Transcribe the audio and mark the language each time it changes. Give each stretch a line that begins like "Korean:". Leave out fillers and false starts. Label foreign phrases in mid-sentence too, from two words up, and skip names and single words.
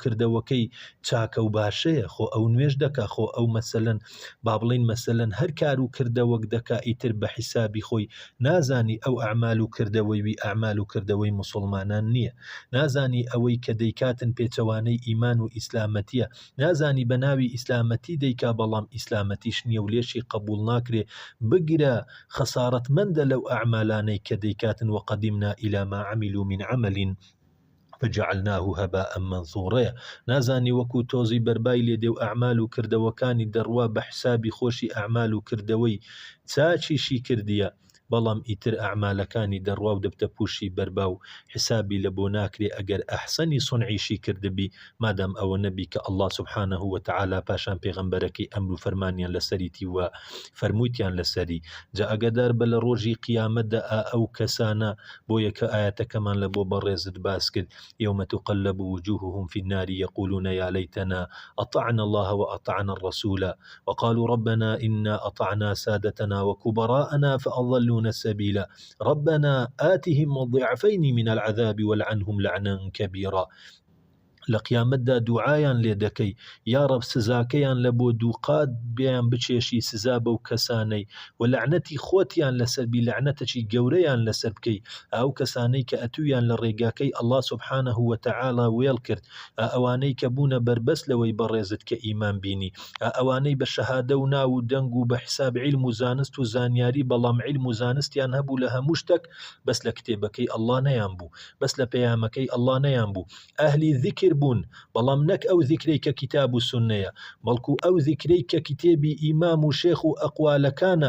Central Kurdish: کردەوەکەی چاکە و باشەیە، خۆ ئەو نوێژ دەکا، خۆ ئەو مەسەلەن با بڵین مەسەلەن هەر کار و کردەوەک دەکا ئیتر بە حیسابی خۆی، نازانی ئەو ئەعمال و کردەوەی وی ئەعمال و کردەوەی موسڵمانان نییە، نازانی ئەوەی کە دەیکاتن پێچەوانەی ئیمان و ئیسلامەتیە، نازانی بە ناوی ئیسلامەتی دەیکا بەڵام ئیسلامەتیش نییە و لێشی قبول ناکرێ، بگرە خەسارەتمەندە لەو ئەعمالانەی کە دەیکاتن.
Arabic: وقدمنا إلى ما عملوا من عمل فجعلناه هباء منثورا.
Central Kurdish: نازانی وەکو تۆزی بەربای لێدێ و ئەعمال و کردەوەکانی دەڕوا بە حسابی خۆشی ئەعمال و کردەوەی چاچیشی کردیە، بەڵام ئیتر ئەعمالەکانی دەڕوا و دەبتە پوشی بەربا و حسابی لە بۆ ناکرێ ئەگەر ئەحسەنی سونعیشی کردبی، مادام ئەوە نەبی کە ئەڵڵا
Arabic: سبحانه وتعالى
Central Kurdish: پاشان پێغەمبەرەکەی ئەمر و فەرمانیان لەسەریتی و فەرموویتیان لەسەری. جا ئەگەدار بە لە ڕۆژی قیامەتدا ئەو کەسانە بۆ یەکە ئاەتەکەمان لە بۆ بەڕێزت باس کرد،
Arabic: يوم تقلب وجوههم في النار يقولون يا ليتنا أطعنا الله وأطعنا الرسول وقالوا ربنا إنا أطعنا سادتنا وكبراءنا فأضلونا السبيل ربنا آتهم ضعفين من العذاب والعنهم لعنا كبيرا.
Central Kurdish: لە قیامەتدا دوعایان لێ دەکەی، یا رب سزاکەیان لە بۆ دووقات بیان بچێشی سزا بەو کەسانەی و لعنەتی خۆتیان لەسەربی، لعنەتەکی گەورەیان لەسەر بکەی. ئەو کەسانەی کە ئەتویان لە ڕێگاکەی ئەڵڵا
Arabic: سبحانه وتعالى
Central Kurdish: وێڵ کرد، ئەوانەی کە بوونە بەربەست لەوەی بەڕێزت کە ئیمان بینی، ئەوانەی بە شەهادە و ناو و دەنگ و بە حساب علم و زانست و زانیاری، بەڵام علم و زانستیان هەبوو لە هەموو شتێک، بەس لە کتێبەکەی ئەڵڵا نەیان بوو، بەس لە پەیامەکەی ئەڵڵا نەیان بوو، ئەهلی ذیکر بوون، بەڵام نەک ئەو ذیکرەی کە کتاب و سوننەیە، بەڵکو ئەو ذیکرەی کە کتێبی ئیمام و شێخ و ئەقوالەکانە.